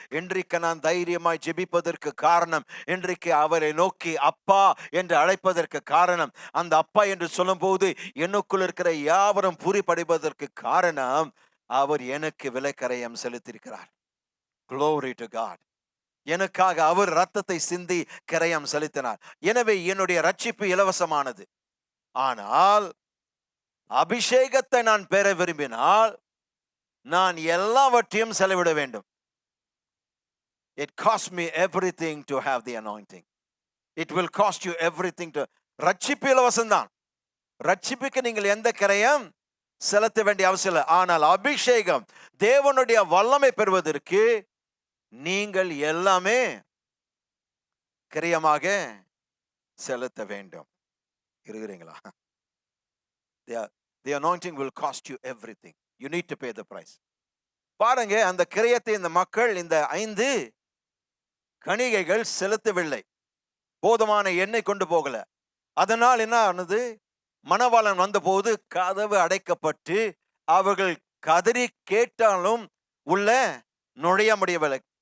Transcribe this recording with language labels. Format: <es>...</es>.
<ta>இன்றைக்கு நான் தைரியமாய் ஜெபிப்பதற்கு காரணம், இன்றைக்கு அவரை நோக்கி அப்பா என்று அழைப்பதற்கு காரணம், அந்த அப்பா என்று சொல்லும்போது எனக்குள் இருக்கிற யாவரும் பூரிப்படைவதற்கு காரணம், அவர் எனக்கு விலைக்கரையம் செலுத்தியிருக்கிறார்.</ta> <en>Glory to God.</en> <ta>எனக்காக அவர் ரத்தத்தை சிந்தி கரையம் செலுத்தினார். எனவே என்னுடைய ரட்சிப்பு இலவசமானது. ஆனால் அபிஷேகத்தை நான் பெற விரும்பினால் நான் எல்லாவற்றையும் செலவிட வேண்டும்.</ta> <en>It cost me everything to have the anointing. It will cost you everything to.</en> <ta>ரட்சிப்பு இலவசம்தான். ரட்சிப்புக்கு நீங்கள் எந்த கரையம் செலுத்த வேண்டிய அவசியம் இல்லை. ஆனால் அபிஷேகம், தேவனுடைய வல்லமை பெறுவதற்கு நீங்கள் எல்லாமே கிரயமாக செலுத்த வேண்டும். இருக்கிறீங்களா?</ta> <en>The anointing will cost you everything. You need to pay the price.</en> <ta>பாருங்க, அந்த கிரயத்தை இந்த மக்கள், இந்த 5 கணிகைகள் செலுத்தவில்லை. போதுமான எண்ணெய் கொண்டு போகல. அதனால் என்ன ஆனது? மணவாளன் வந்தபோது கதவு அடைக்கப்பட்டு அவர்கள் கதறி கேட்டாலும் உள்ள நுழைய முடியவில்லை.</ta>